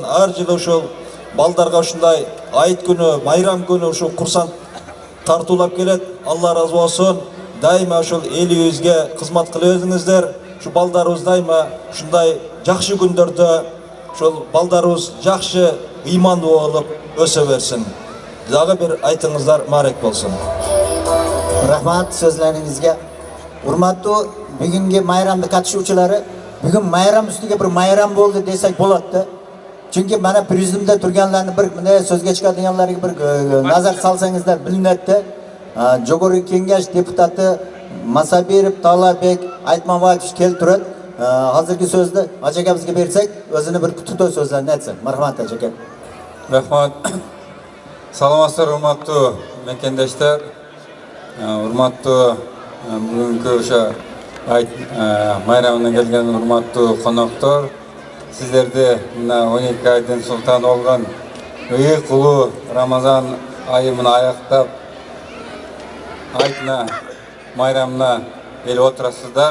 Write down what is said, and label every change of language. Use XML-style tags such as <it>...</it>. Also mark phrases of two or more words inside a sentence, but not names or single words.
<ky>Ар жылы ушул балдарга ушундай айт күнү, майрам күнү ушул курсант тартуулап келет. Алла ыраазы болсун. Дайыма ушул элибизге кызмат кыла бериңиздер. Ушул балдарыбыз дайыма ушундай жакшы күндөрдө ушул балдарыбыз жакшы ыймандуу болуп өсө берсин. Дагы бир айтыңыздар марек болсун.</ky> <uz>Rahmat so'zlaringizga. Hurmatli bugungi mayramda qatnashuvchilari, bugun mayram ustiga bir mayram bo'ldi desak bo'ladi. Chunki mana prezidiumda turganlarni bir bunday so'zga chiqadiganlarga bir nazar salsangizlar bilinadi. Jo'g'org'i kengash deputati Masabirov Talabek Aytmaboyev keltirib, hozirgi so'zni Hoji akamizga bersak, o'zini bir qutuqto'y so'zlarni aytsin. Marhamat Hoji aka. Rahmat.</uz> <ky>Саламатсыздар, урматтуу мекендештер, урматтуу бүгүнкү ошо айт майрамына келген урматтуу коноктор, сиздерди мына 12 айдын султаны болгон ыйык улуу Рамазан айы менен аяктап айтына майрамына келип отурасыздар.</ky>